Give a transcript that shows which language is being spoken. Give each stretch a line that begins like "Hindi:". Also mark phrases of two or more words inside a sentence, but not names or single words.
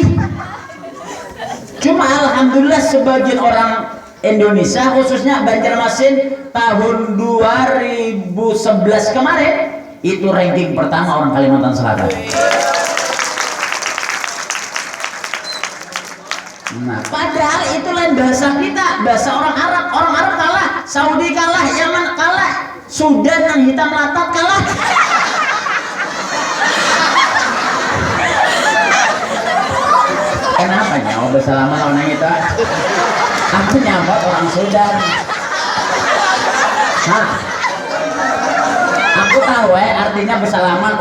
Indonesian: Cuma alhamdulillah sebagian orang Indonesia khususnya Banjarmasin tahun 2011 kemarin itu ranking pertama orang Kalimantan Selatan. Nah, padahal itu lain bahasa kita, bahasa orang Arab. Orang Arab kalah, Saudi kalah, Yaman kalah, Sudan yang hitam latat kalah. Kenapa nyawa bersalaman orang kita? Aku nyambat orang Sudan. Aku tahu artinya bersalaman.